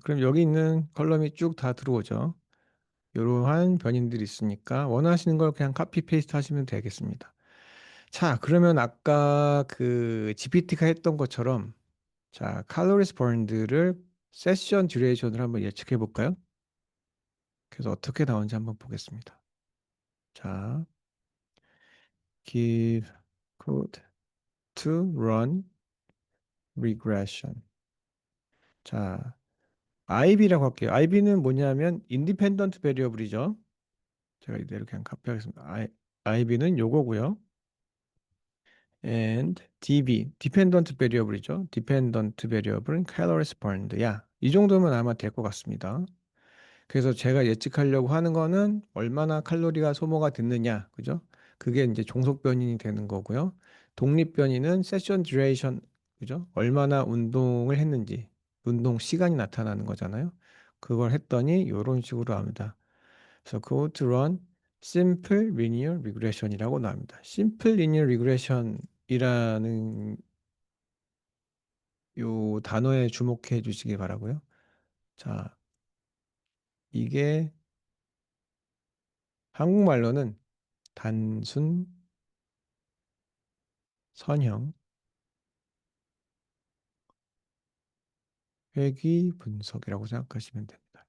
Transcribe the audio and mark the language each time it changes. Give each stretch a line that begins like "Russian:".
Korean: 그럼 여기 있는 컬럼이 쭉 다 들어오죠. 이러한 변인들이 있으니까 원하시는 걸 그냥 카피 페이스트 하시면 되겠습니다. 자, 그러면 아까 그 GPT가 했던 것처럼 자, calories burned를 세션 듀레이션을 한번 예측해 볼까요? 그래서 어떻게 나오는지 한번 보겠습니다.
English: 자, give code to run regression.
Korean: 자, IB라고 할게요. IB는 뭐냐면 independent variable이죠. 제가 이대로 그냥 카피하겠습니다. IB는 요거고요. and DB, dependent variable이죠. dependent variable은 calories burned야. 이 정도면 아마 될 것 같습니다. 그래서 제가 예측하려고 하는 거는 얼마나 칼로리가 소모가 됐느냐, 그죠? 그게 이제 종속 변인이 되는 거고요. 독립 변인은 세션 듀레이션, 그죠? 얼마나 운동을 했는지, 운동 시간이 나타나는 거잖아요. 그걸 했더니 이런 식으로 나옵니다. 그래서
English: code to run simple linear regression
Korean: 이라고 나옵니다. simple linear regression이라는 요 단어에 주목해 주시기 바라고요. 자, 이게 한국말로는 단순 선형 회귀 분석이라고 생각하시면 됩니다.